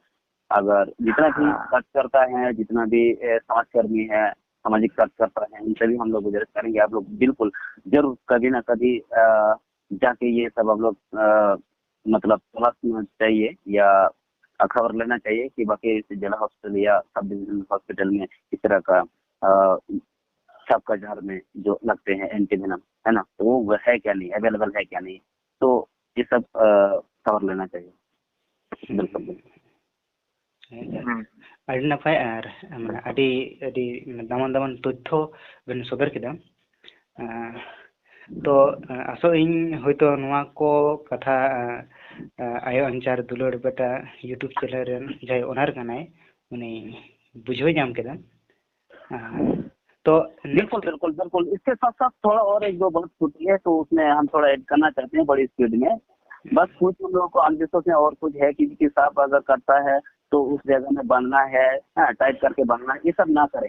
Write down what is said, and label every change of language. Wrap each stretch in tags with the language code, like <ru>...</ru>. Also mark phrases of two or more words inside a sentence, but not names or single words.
<hi>अगर जितना भी खर्च करता है, जितना भी समाजकर्मी है, सामाजिक कार्यकर्ता है, उनसे भी हम लोग गुजारिश करेंगे आप लोग बिल्कुल जरूर कभी ना कभी जाके ये सब आप लोग मतलब तलाशना चाहिए या खबर लेना चाहिए कि बाकी जिला हॉस्पिटल या</hi> <en>sub divisional hospital</en> <hi>में इस तरह का सबका जहर में जो लगते हैं एंटीवेनम, है ना, तो वो है क्या नहीं, अवेलेबल है क्या नहीं, तो ये सब खबर लेना चाहिए। बिल्कुल</hi> <sat>ᱟᱹᱰᱤ ᱱᱟᱯᱟᱭ ᱟᱨ ᱢᱟᱱᱮ ᱟᱹᱰᱤ ᱫᱟᱢᱟᱱ ᱫᱟᱢᱟᱱ ᱛᱚᱛᱛᱷᱚ ᱵᱮᱱ ᱥᱚᱫᱚᱨ ᱠᱮᱫᱟ। ᱛᱚ ᱟᱥᱚᱜ ᱤᱧ ᱦᱚᱭᱛᱚ ᱱᱚᱣᱟ ᱠᱚ ᱠᱟᱛᱷᱟ ᱟᱭᱳ ᱟᱧᱪᱟᱨ ᱫᱩᱞᱟᱹᱲ ᱵᱮᱴᱟ यूट्यूब ᱪᱮᱱᱮᱞ ᱨᱮᱱ ᱡᱟᱦᱟᱸᱭ ᱚᱱᱟᱨ ᱠᱟᱱᱟᱭ उनी बुझाव ᱧᱟᱢ ᱠᱮᱫᱟ।</sat> <hi>तो बिल्कुल बिल्कुल बिल्कुल इसके साथ साथ थोड़ा और एक दो बहुत छूटी है तो उसमें हम थोड़ा ऐड करना चाहते हैं बड़ी स्पीड में। बस कुछ हम लोगों को अंदेशों से और कुछ है कि सांप अगर करता है तो उस जगह में बांधना है, टाइट करके बांधना है, ये सब ना करें।</hi>